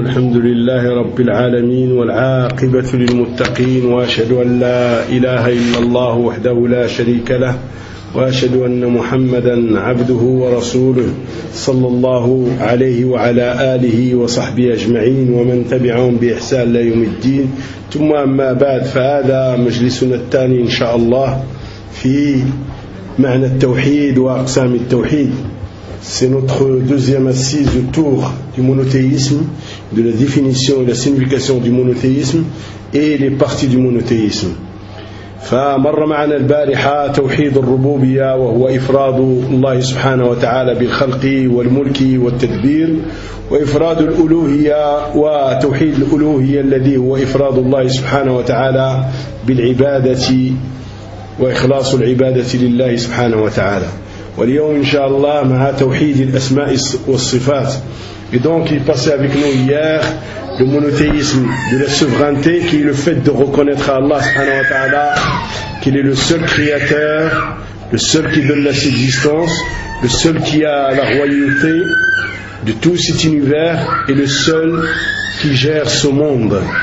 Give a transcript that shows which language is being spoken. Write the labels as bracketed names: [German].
[Arabic] الحمد لله رب العالمين والعاقبة للمتقين، وأشهد أن لا إله إلا الله وحده لا شريك له، وأشهد أن محمدا عبده ورسوله صلى الله عليه وعلى آله وصحبه أجمعين ومن تبعهم بإحسان ليوم الدين. ثم أما بعد، فهذا مجلسنا الثاني إن شاء الله في معنى التوحيد وأقسام التوحيد. [French] C'est notre deuxième assise autour du monothéisme, de la définition et la signification du monothéisme et les parties du monothéisme. [Arabic] فمر معنا البارحة توحيد الربوبية وهو إفراد الله سبحانه وتعالى بالخلق والملك والتدبير، وإفراد الألوهية وتوحيد الألوهية الذي هو إفراد الله سبحانه وتعالى بالعبادة وإخلاص العبادة لله سبحانه وتعالى. واليوم إن شاء الله مع توحيد الأسماء والصفات. [French] Et donc il passait avec nous hier le monothéisme de la souveraineté, qui est le fait de reconnaître à Allah subhanahu wa ta'ala qu'il est le seul créateur, le seul qui donne la subsistance, le seul qui a la royauté de tout cet univers et le seul qui gère ce monde.